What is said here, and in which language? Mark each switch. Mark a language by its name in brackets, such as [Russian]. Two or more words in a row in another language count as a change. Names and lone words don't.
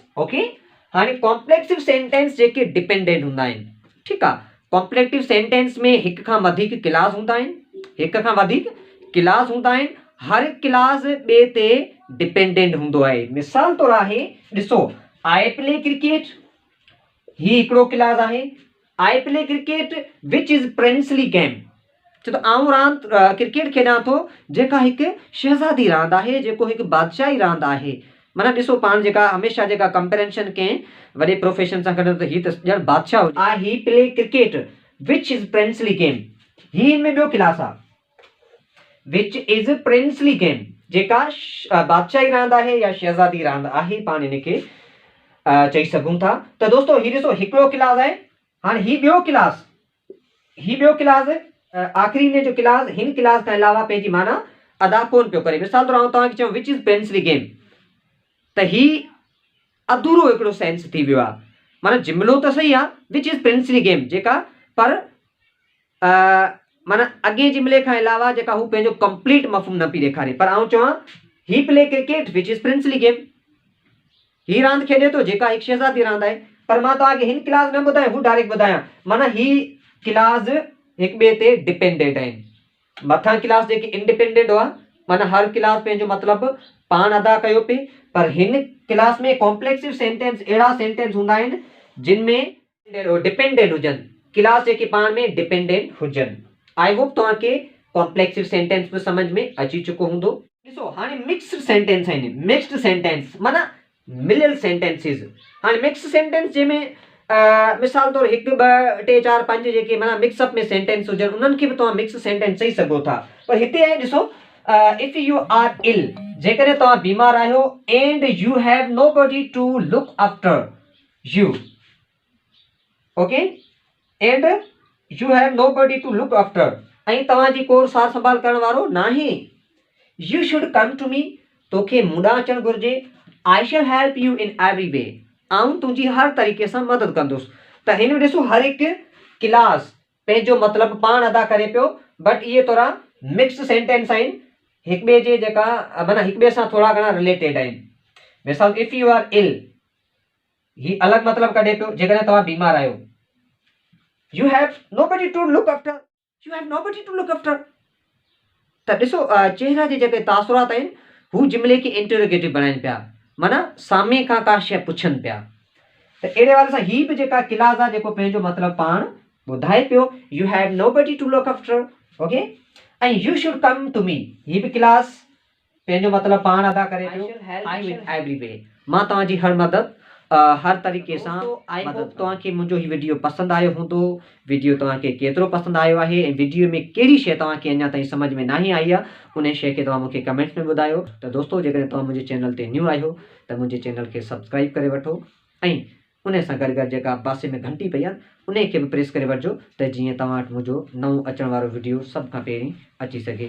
[Sindhi] ओके, हाणे [English] complexive sentence [Sindhi] जेके डिपेंडेंट हूंदा आहिनि। ठीकु आहे, [English] complexive sentence [Sindhi] में हिक खां वधीक क्लास हूंदा आहिनि। हर क्लास ॿिए ते डिपेंडेंट हूंदो आहे। मिसाल तौरु आहे ॾिसो [English] I play cricket, [Sindhi] ही हिकिड़ो क्लास आहे। [English] I play cricket which is princely game. [Sindhi] चए थो आउं रांदि क्रिकेट खेॾां थो जेका हिकु शहज़ादी रांदि आहे, जेको हिकु बादशाही रांदि आहे। माना ॾिसो पाण जेका हमेशह जेका कंपेरिजन कंहिं वॾे प्रोफेशन सां कयूं त हीअ त ॼण बादशाह हुजे। ही [English] play cricket which is princely game, [Sindhi] ही हिन में ॿियो क्लास आहे, [English] which is princely game, [Sindhi] जेका बादशाही रांदि आहे या शहज़ादी रांदि आहे, पाण हिनखे चई सघूं था। त दोस्तो हीउ ॾिसो हिकिड़ो क्लास आहे, हाणे ही ॿियो क्लास आख़िरी में जो क्लास हिन क्लास खां अलावा पंहिंजी माना अदा कोन पियो करे। मिसाल तौर आउं तव्हांखे चवां [English] which is princely game, [Sindhi] त ही अधूरो हिकिड़ो सेंस थी वियो आहे। माना जुमिलो त सही आहे [English] which is princely game [Sindhi] जेका, पर माना अॻे जुमिले खां अलावा जेका हू पंहिंजो कंप्लीट मफ़हूम न पई ॾेखारे। पर आउं चवां ही [English] play cricket which is princely game, [Sindhi] ही रांदि खेॾे थो जेका हिकु शहज़ादी रांदि आहे। पर मां तव्हांखे हिन क्लास न ॿुधायां, हू डायरेक्ट ॿुधायां। माना ही क्लास हिक ॿिए ते डिपेंडेंट आहिनि। मथां क्लास जेकी इंडिपेंडेंट हुआ, माना हर क्लास पंहिंजो मतिलबु पाण अदा कयो पिए, पर हिन क्लास में [English] complexive sentence [Sindhi] अहिड़ा सेंटेंस हूंदा आहिनि जिन में डिपेंडेंट हुजनि, क्लास जेके पाण में डिपेंडेंट हुजनि। [English] I hope [Sindhi] तव्हांखे [English] complexive sentence [Sindhi] बि सम्झ में अची चुको हूंदो। ॾिसो हाणे [English] mixed sentence [Sindhi] आहिनि, [English] mixed sentence [Sindhi] माना मिलियल सेंटेंसिस। हाणे [English] mix sentence [Sindhi] जंहिंमें मिसाल तौर 1 2 3 4 5 जेके माना मिक्सअप में सेंटेंस हुजनि, उन्हनि खे बि तव्हां [English] mix sentence [Sindhi] चई सघो था। पर हिते आहे ॾिसो [English] if you are ill, [Sindhi] जेकॾहिं तव्हां बीमार आहियो, [English] And you have nobody to look after you, okay, and you have nobody to look after, [Sindhi] ऐं तव्हांजी को सार संभाल करण वारो नाहे। [English] You should come to me, [Sindhi] तोखे मूं ॾांहुं अचणु घुरिजे। [English] I shall help you in every way, [Sindhi] आउं तुंहिंजी हर तरीक़े सां मदद कंदुसि। त हिन में ॾिसो हर हिकु क्लास पंहिंजो मतिलबु पाण अदा करे पियो, बट इहे थोरा [English] mix sentence [Sindhi] आहिनि, हिक ॿिए जे जेका माना हिक ॿिए सां थोरा घणा रिलेटेड आहिनि। [English] मिसाल If you are ill, [Sindhi] ही अलॻि मतिलबु कढे पियो जेकॾहिं तव्हां बीमार आहियो। [English] You have nobody to look after, you have nobody to look after. [Sindhi] त ॾिसो चेहरा जे जेके तासुरात आहिनि हू जुमिले खे इंटरोगेटिव बणाइनि पिया, माना साम्हूं खां का शइ पुछनि पिया। त अहिड़े वारे सां ही बि जेका क्लास आहे जेको पंहिंजो मतिलबु पाण ॿुधाए पियो, [English] You have nobody to look after, okay, ऐं you should come to me, [Sindhi] ही बि क्लास पंहिंजो मतिलबु पाण अदा करे पियो। [English] I will every way, [Sindhi] मां तव्हांजी हर मदद हर तरीक़े सां। आई होप तव्हांखे मुंहिंजो ही वीडियो पसंदि आयो हूंदो। वीडियो तव्हांखे केतिरो पसंदि आयो आहे ऐं वीडियो में कहिड़ी शइ तव्हांखे अञा ताईं सम्झ में न आई आहे, उन शइ खे तव्हां मूंखे कमेंट्स में ॿुधायो। त दोस्तो जेकॾहिं तव्हां मुंहिंजे चैनल ते न्यू आहियो त मुंहिंजे चैनल खे सब्सक्राइब करे वठो, ऐं उन सां गॾु गॾु जेका पासे में घंटी पई आहे उन खे बि प्रेस करे वठिजो, त जीअं तव्हां वटि मुंहिंजो नओं अचण वारो वीडियो सभ खां पहिरीं अची सघे।